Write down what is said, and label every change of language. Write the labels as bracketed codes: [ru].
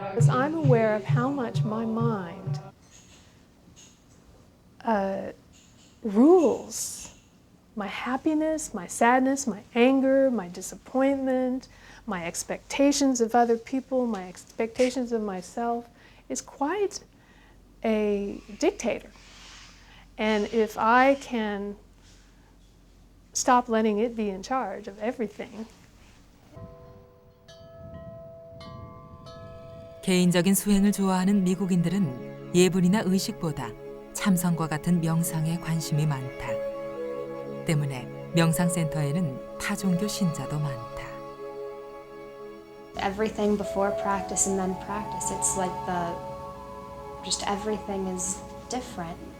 [en] I'm aware of how much my mind rules my happiness, my sadness, my anger, my disappointment, my expectations of other people, my expectations of myself. is quite a dictator. And if I can stop letting it be in charge of everything. [ko] 개인적인 수행을 좋아하는 미국인들은 예불이나 의식보다 참선과 같은 명상에 관심이 많다. 때문에 명상센터에는 타종교 신자도 많다. [en] Everything before practice and then practice, it's like just everything is different.